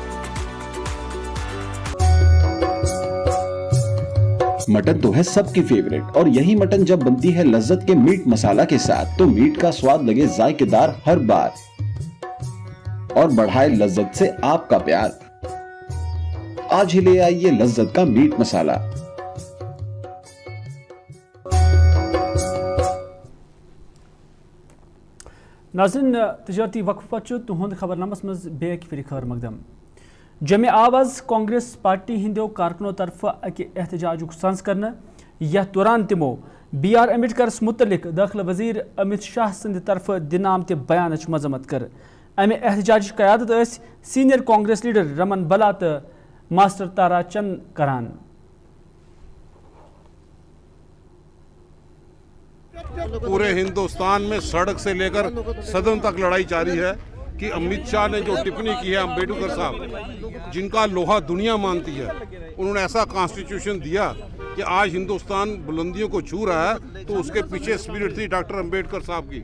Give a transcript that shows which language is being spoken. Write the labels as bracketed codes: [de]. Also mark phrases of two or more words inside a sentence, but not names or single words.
[hi] मटन तो है सबकी फेवरेट और यही मटन जब बनती है लज्जत के मीट मसाला के साथ तो मीट का स्वाद लगे जायकेदार हर बार और बढ़ाए लज्जत से आपका प्यार. आज ही ले आइए लज्जत का मीट मसाला. [ks] नाज़रीन तजारती वक्फ पच तुहद खबरनामस मज बेक फिर खबर मकदम. जमे आवाज कांग्रेस पार्टी हिंदो कारकुनों तरफ अकि एहतजाज संस करने यह दौरान तिमो BR अम्बेडकरस मुतलिक दाखिल वजीर अमित शाह संद तरफ दिन आमत बयान मजम्मत कर. अमे एहतजाज क़यादत [en] senior Congress leader [ks] रमन बला तो मास्टर तारा चंद करान. [hi] पूरे हिंदुस्तान में सड़क से लेकर सदन तक लड़ाई जारी है कि अमित शाह ने जो टिप्पणी की है अम्बेडकर साहब, जिनका लोहा दुनिया मानती है, उन्होंने ऐसा कॉन्स्टिट्यूशन दिया कि आज हिंदुस्तान बुलंदियों को छू रहा है, तो उसके पीछे स्पिरिट थी डॉक्टर अम्बेडकर साहब की।